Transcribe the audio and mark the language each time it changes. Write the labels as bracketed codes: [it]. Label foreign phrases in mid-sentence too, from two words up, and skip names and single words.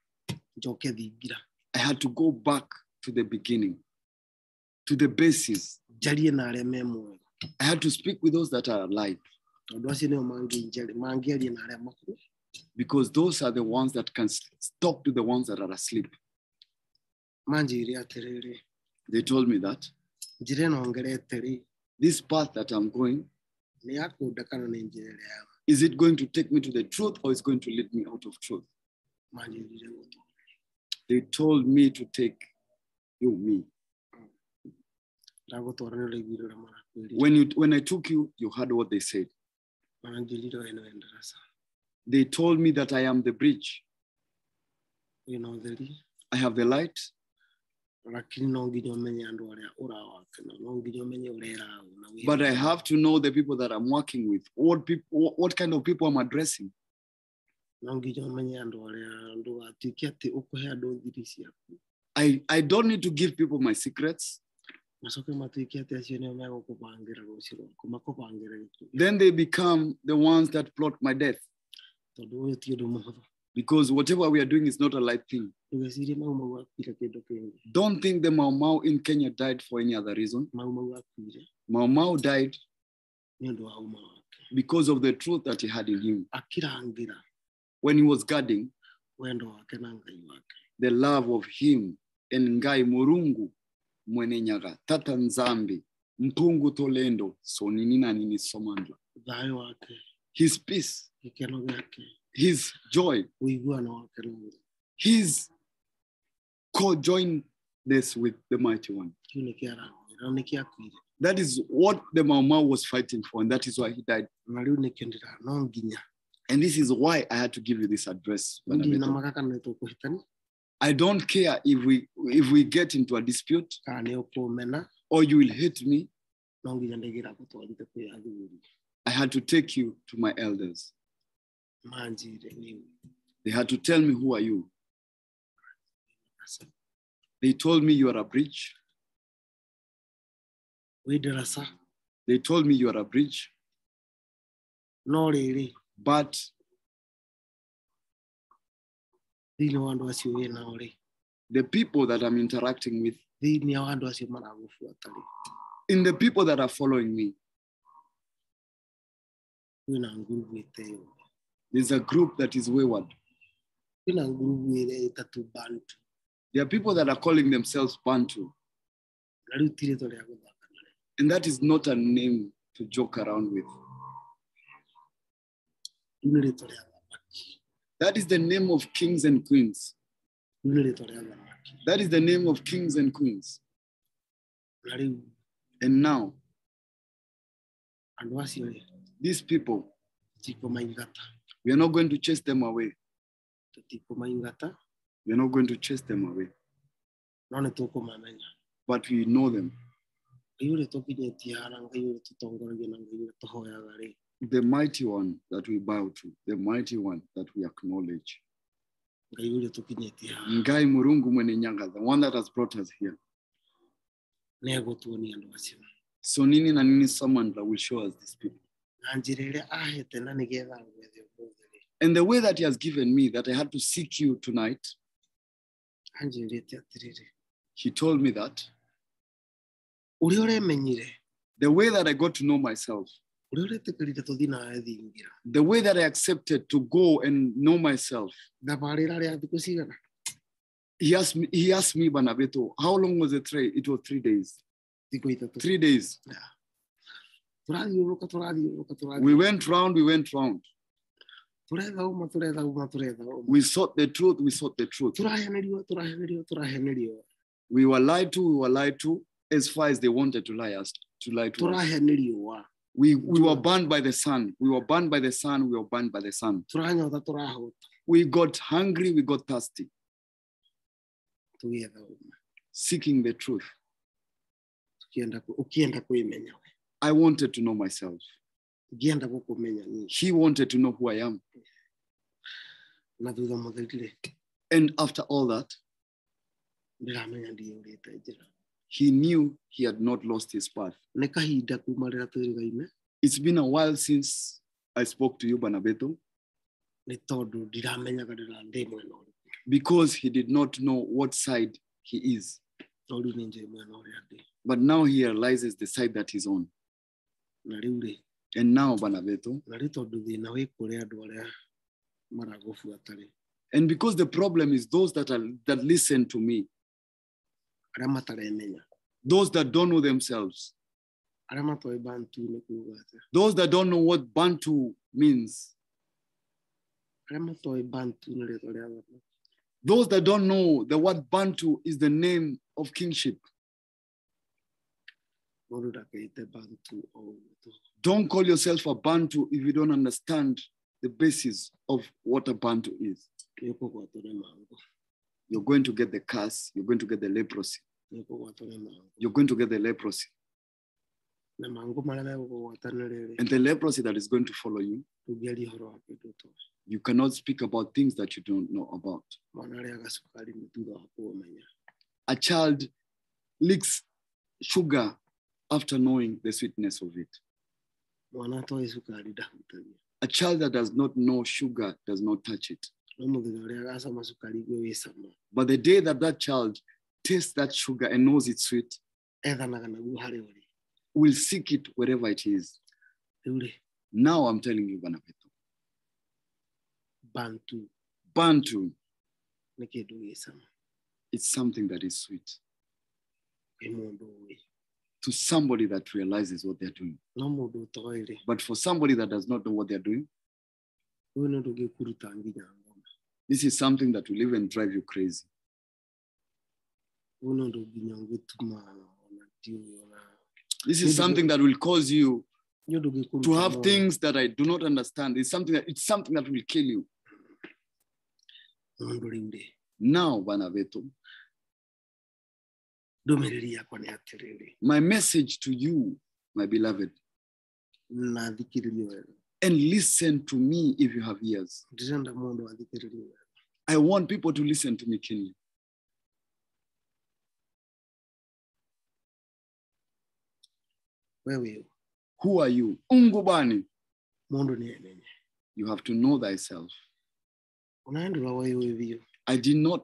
[en] I had to go back to the beginning, to the basis. I had to speak with those that are alive, because those are the ones that can talk to the ones that are asleep. They told me that [ki] njĩra ĩno ngerete rĩ [en] this path that I'm going, [ki] nĩ yakũnda kana nĩ njĩra ĩrĩa ya [en] is it going to take me to the truth or is going to lead me out of truth? [ki] manjĩrire gũtũ. [en] They told me to take me. [ki] Ndagũtwara nĩ ũraiguire ũrĩa marakwĩrire. [en] When I took you, you heard what they said. [ki] Manjĩrire wee nĩwe ndaraca. [en] They told me that I am the bridge. [ki] Wĩna ũtheri. [en] I have the light, [ki] Lakini no nginya ũmenye andũ arĩa ũrawaka na no nginya ũmenye ũrĩa ĩraũ na wĩra. [en] but I have to know the people that I'm working with. What kind of people I'm addressing. [ki] No nginya ũmenye andũ arĩa ndũgatuĩke atĩ ũkũhe andũ thiri ciaku. [en] I don't need to give people my secrets. [ki] Macoke matuĩke atĩ acio nĩo megũkũbangĩra rũciũ rwaku, makũbangĩra gĩkuũ. [en] Then they become the ones that plot my death. [ki] Tondũ ũyũ ti ũndũ mũhũthũ. [en] Because whatever we are doing is not a light thing. [ki] Ndũgecirie mau mau akuire kĩndũ kĩngĩ. [en] Don't think the Mau Mau in Kenya died for any other reason. [ki] Mau mau akuire [en] Mau Mau died [ki] nĩ ũndũ wa uma wake. [en] because of the truth that he had in him. [ki] Akĩrangĩra [en] When he was guarding [ki] wendo wake na Ngai wake. [en] the love of him and [ki] Ngai Murungu mwene nyaga [kg] tata nzambi mpungu tolendo sonini na nini somandla. [ki] Thayũ wake, [en] His peace, [ki] gĩkeno gĩake, [en] his joy, [ki] ũiguano wake na Ngai. [en] his co-joinedness with the mighty one. [ki] Kĩu nĩ kĩarangĩra, nĩkĩo akuire. [en] That is what the Mau Mau was fighting for, and that is why he died. [ki] Na rĩu nĩkĩo ndĩra no nginya. [en] And this is why I had to give you this address. [ki] Ndina maka kana nĩtũkũhĩtania, [en] I don't care if we get into a dispute [ki] kana nĩ ũkũmena, [en] or you will hate me. [ki] no nginya ndĩgĩra gũtwarithia kwĩ athuri. [en] I had to take you to my elders. [ki] Manjire niũ. [en] They had to tell me, who are you? They told me you are a bridge. [ki] Wĩ ndaraca, [en] They told me you are a bridge. [ki] no rĩrĩ, [en] But [ki] thĩinĩ wa andũ acio wĩ nao rĩ, [en] the people that I'm interacting with, [ki] thĩinĩ wa andũ acio maragũbuata rĩ, [en] in the people that are following me, [ki] kwĩna ngurubu ĩteo. [en] there's a group that is wayward. [ki] Kwĩna ngurubu ĩrĩa ĩtatũ Bantu. [en] There are people that are calling themselves Bantu. [ki] Na rĩu ti rĩtwa rĩa gũthaka narĩo. [en] And that is not a name to joke around with. [ki] Rĩu nĩ rĩtwa rĩa thamaki. [en] That is the name of kings and queens. [ki] Rĩu nĩ rĩtwa rĩa thamaki. [en] That is the name of kings and queens. [ki] Na rĩu [en] And now, [ki] andũ acio rĩ, [en] these people, [ki] tikũmaingata. [en] we are not going to chase them away. [ki] Tũtikũmaingata, [en] We are not going to chase them away. [ki] no nĩ tũkũmamenya. [en] But we know them. [ki] Ngai ũrĩa tũkinyĩtie haha na Ngai ũrĩa tũtongoragia na Ngai ũrĩa tũhoyaga rĩ, [en] The mighty one that we bow to, the mighty one that we acknowledge. [ki] Ngai ũrĩa tũkinyĩtie haha Ngai Murungu mwene nyaga, [en] the one that has brought us here. [ki] nĩ egũtuonia andũ acio. [en] So nini na nini Samandla will show us these people. [ki] Na njĩra ĩrĩa ahete na nĩgetha gwethe ũmũthĩ rĩ, [en] And the way that he has given me, that I had to seek you tonight, [ki] anjĩrĩte atĩrĩrĩ, [en] he told me that [ki] ũrĩa ũremenyire, [en] the way that I got to know myself, [ki] ũrĩa ũretĩkĩrire tũthiĩ nawe thingira, [en] the way that I accepted to go and know myself, [ki] thabarĩ ĩrarĩ ya thikũ cigana? [en] he asked me, [ki] Bana Betu, [en] how long was the train? It was 3 days. [ki] Thikũ itatũ. [en] 3 days. [ki] Tũrathiũrũrũka, tũrathiũrũrũka. [en] We went round. [ki] Tũretha uma. [en] We sought the truth. [ki] Tũrahenerio. [en] We were lied to as far as they wanted to lie to us. [ki] Tũrahenerio. [en] We were burned by the sun. We were burned by the sun. [ki] Tũranyota, tũrahũta. [en] We got hungry. We got thirsty. [ki] Tũgĩetha uma. [en] Seeking the truth. [ki] Ũkĩenda kwĩmenya we. [en] I wanted to know myself. [ki] Ũkĩenda gũkũmenya niĩ. [en] He wanted to know who I am. [ki] Na thutha mũtheri rĩ, [en] And after all that, [ki] ndĩramenya ndiũrĩte njĩra. [en] he knew he had not lost his path. [ki] Nĩ kahinda kuma rĩrĩa twĩrĩgaine, [en] It's been a while since I spoke to you, [ki] Bana Betu, nĩ tondũ ndiramenyaga ndĩ mwena ũrĩkũ. [en] because he did not know what side he is. [ki] No rĩu nĩ njũĩ mwena ũrĩa ndĩ. [en] But now he realizes the side that he's on. [ki] Na rĩu rĩ, [en] And now, [ki] Bana Betu, na rĩ tondũ thĩna wĩ kũrĩ andũ arĩa maragũbuata rĩ, [en] and because the problem is those that listen to me, [ki] arĩa mataremenya. [en] Those that don't know themselves. [ki] arĩa matoĩ bantu nĩ kuuga atĩa [en] Those that don't know what Bantu means. [ki] arĩa matoĩ bantu nĩ rĩtwa rĩa Ngai. [en] Those that don't know the word Bantu is the name of kingship. [ki] Mũndũ ndakeite bantu o ũguo. [en] Don't call yourself a Bantu if you don't understand the basis of what a Bantu is. [ki] Nĩũkũgwatwo nĩ mangũ. [en] You're going to get the curse. You're going to get the leprosy. [ki] Nĩũkũgwatwo nĩ mangũ. [en] You're going to get the leprosy. [ki] Na mangũ marĩa megũkũgwata nĩ rĩrĩ. [en] And the leprosy that is going to follow you, [ki] Ndũngĩaria ũhoro wa kĩndũ ũtoĩ. [en] you cannot speak about things that you don't know about. [ki] Mwana arĩaga cukari nĩ thutha wa kũũmenya. [en] A child licks sugar after knowing the sweetness of it. [ki] Mwana atoĩ cukari ndahutagia. [en] A child that does not know sugar does not touch it. [ki] No mũthenya ũrĩa agacama cukari igue wĩ cama. [en] But the day that that child tastes that sugar and knows it's sweet, [ki] Ethanaga naguo harĩa ũrĩ. [en] will seek it wherever it is. [ki] Rĩu rĩ, [en] Now I'm telling you, [ki] Bana betu. bantu [en] Bantu, [ki] nĩ kĩndũ gĩ cama. [en] it's something that is sweet [ki] Kwĩ mũndũ ũĩ. [en] to somebody that realizes what they're doing. [ki] No mũndũ ũtoĩ rĩ, [en] But for somebody that does not know what they're doing, [ki] ũyũ nĩ ũndũ ũngĩkũruta nginya ngoma. [en] this is something that will even drive you crazy. [ki] Ũyũ nĩ ũndũ nginya ũngĩtuma ona ndiũĩ ona. [en] This is something that will cause you [ki] Nĩ ũndũ ũngĩkũruta [en] to have [ki] mũno. [en] things that I do not understand. It's something that will kill you. [ki] Mũndũ rĩu rĩ, [en] Now, [ki] Bana betu, ndũmĩrĩri yakwa nĩ atĩrĩrĩ, [en] my message to you, my beloved, [ki] na thikĩrĩrie wega. [en] and listen to me if you have ears. [ki] Ndĩrenda mũndũ athikĩrĩrie wega. [en] I want people to listen to me keenly. [ki] We wĩ ũ? [en] Who are you? Ungubani. [ki] Mũndũ nĩ enenye. [en] You have to know thyself. [ki] Ona ndũra wa wĩ biũ.